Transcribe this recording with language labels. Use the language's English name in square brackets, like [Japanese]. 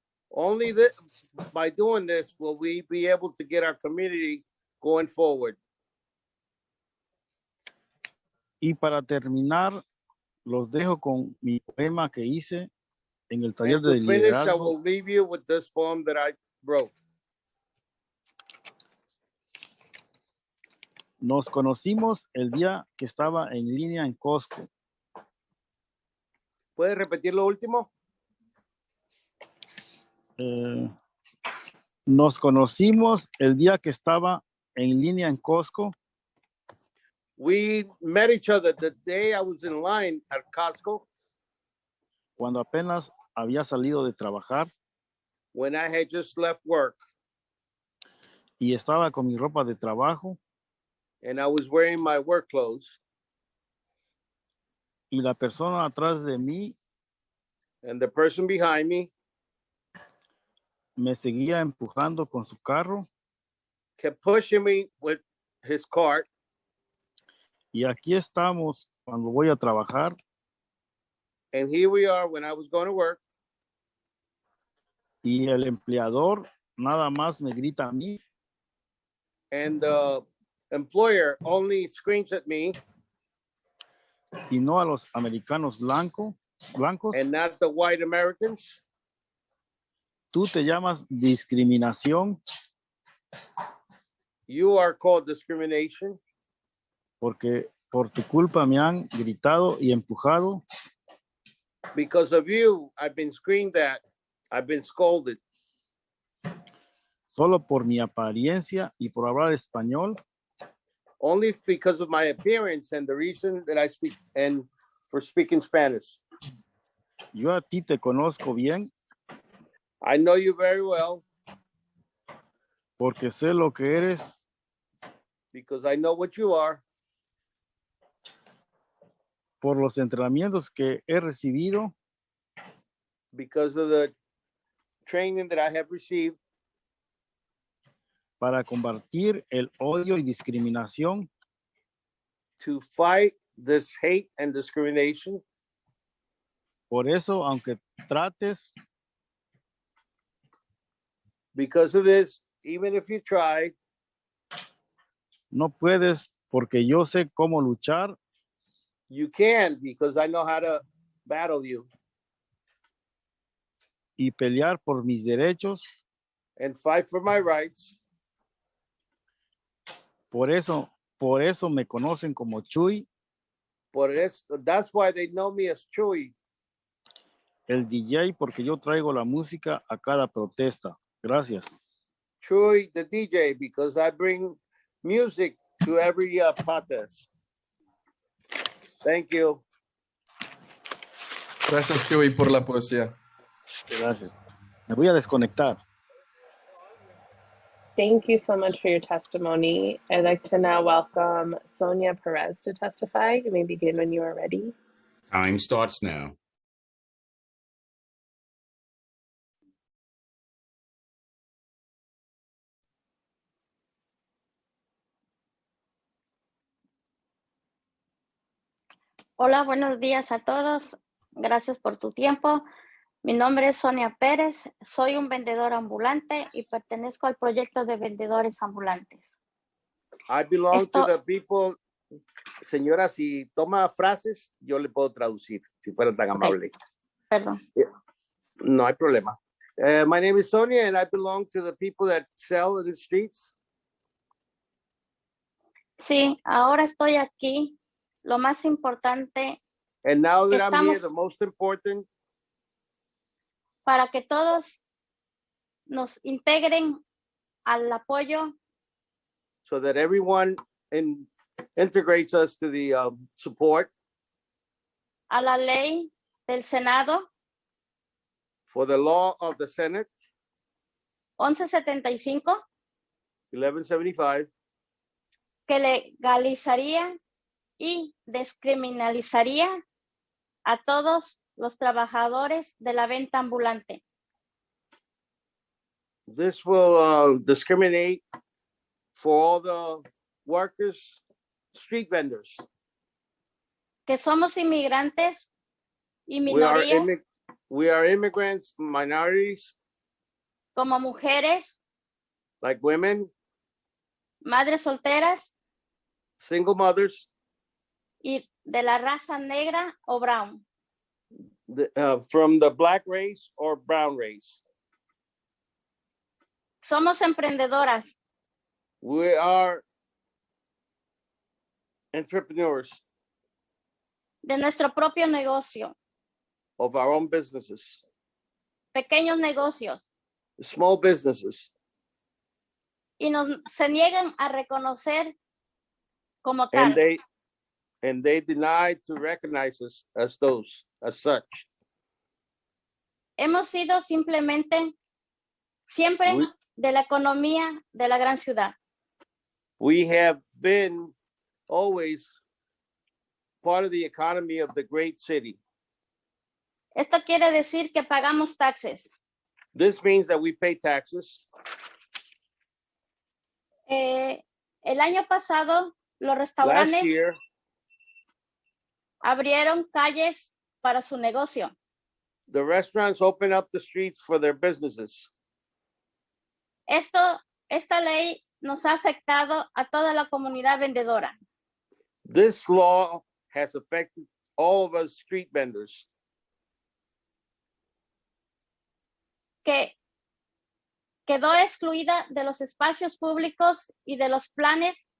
[English] Only by doing this will we be able to get our community going forward. [Spanish] Y para terminar, los dejo con mi poema que hice en el taller [English] And [Spanish] de [English] to finish, I [Spanish] liderazgo. [English] will leave you with this poem that I wrote. [Spanish] Nos conocimos el día que estaba en línea en Costco. ¿Puedes repetir lo último? Nos conocimos el día que estaba en línea en Costco [English] We met each other the day I was in line at Costco [Spanish] cuando apenas había salido de trabajar [English] when I had just left work [Spanish] y estaba con mi ropa de trabajo [English] and I was wearing my work clothes, [Spanish] y la persona atrás de mí [English] and the person behind me [Spanish] me seguía empujando con su carro [English] kept pushing me with his cart. [Spanish] y aquí estamos cuando voy a trabajar [English] And here we are when I was going to work, [Spanish] y el empleador nada más me grita a mí [English] and the employer only screams at me [Spanish] y no a los americanos blancos [English] and not the white Americans. [Spanish] tú te llamas discriminación [English] You are called discrimination [Spanish] porque por tu culpa me han gritado y empujado. [English] because of you. I've been screamed at. I've been scolded [Spanish] Solo por mi apariencia y por hablar español. [English] only because of my appearance and the reason that I speak and for speaking Spanish. [Spanish] Yo a ti te conozco bien [English] I know you very well [Spanish] porque sé lo que eres [English] because I know what you are [Spanish] por los entrenamientos que he recibido [English] because of the training that I have received [Spanish] para combatir el odio y discriminación. [English] to fight this hate and discrimination. [Spanish] Por eso, aunque trates, [English] Because of this, even if you try, [Spanish] no puedes porque yo sé cómo luchar [English] you can because I know how to battle you [Spanish] y pelear por mis derechos. [English] and fight for my rights. [Spanish] Por eso me conocen como Chuy, [English] That's why they know me as Chuy, [Spanish] el DJ, porque yo traigo la música a cada protesta. Gracias. [English] Chuy the DJ, because I bring music to every protest. Thank you. [Spanish] Gracias, Joey, por la poesía. Gracias. Me voy a desconectar. [English] Thank you so much for your testimony. I'd like to now welcome Sonia Perez to testify. You may begin when you are ready. Time starts now. [Spanish] Hola, buenos días a todos. Gracias por tu tiempo. Mi nombre es Sonia Pérez. Soy un vendedor ambulante y pertenezco al proyecto de vendedores ambulantes. [English] I belong to the people. [Spanish] Señora, si toma frases, yo le puedo traducir, si fuera tan amable. Perdón. No hay problema. [English] My name is Sonia and I belong to the people that sell in the streets. [Spanish] Sí, ahora estoy aquí. Lo más importante [English] And now that I'm here, [Spanish] Estamos- [English] the most important, [Spanish] para que todos nos integren al apoyo [English] so that everyone integrates us to the support [Spanish] a la ley del Senado [English] for the law of the Senate, [Spanish] 1175 [English] 1175, [Spanish] que legalizaría y descriminalizaría a todos los trabajadores de la venta ambulante. [English] This will discriminate for all the workers, street vendors. [Spanish] Que somos inmigrantes y [English] We are, [Spanish] minorías [English] we are immigrants, minorities, [Spanish] como mujeres, [English] like women, [Spanish] madres solteras [English] single mothers, [Spanish] y de la raza negra o brown. [English] from the black race or brown race. [Spanish] Somos emprendedoras [English] We are entrepreneurs [Spanish] de nuestro propio negocio, [English] of our own businesses, [Spanish] pequeños negocios, [English] small businesses, [Spanish] y se niegan a reconocer como tal. [English] and they deny to recognize us as those, as such. [Spanish] Hemos sido simplemente siempre [English] We- [Spanish] de la economía de la gran ciudad. [English] We have been always part of the economy of the great city. [Spanish] Esto quiere decir que pagamos taxes. [English] This means that we pay taxes. [Spanish] El año pasado, los [English] Last [Spanish] restaurantes [English] year, [Spanish] abrieron calles para su negocio. [English] the restaurants open up the streets for their businesses. [Spanish] Esta ley nos ha afectado a toda la comunidad vendedora. [English] This law has affected all of us street vendors. [Spanish] Que quedó excluida de los espacios públicos y de los planes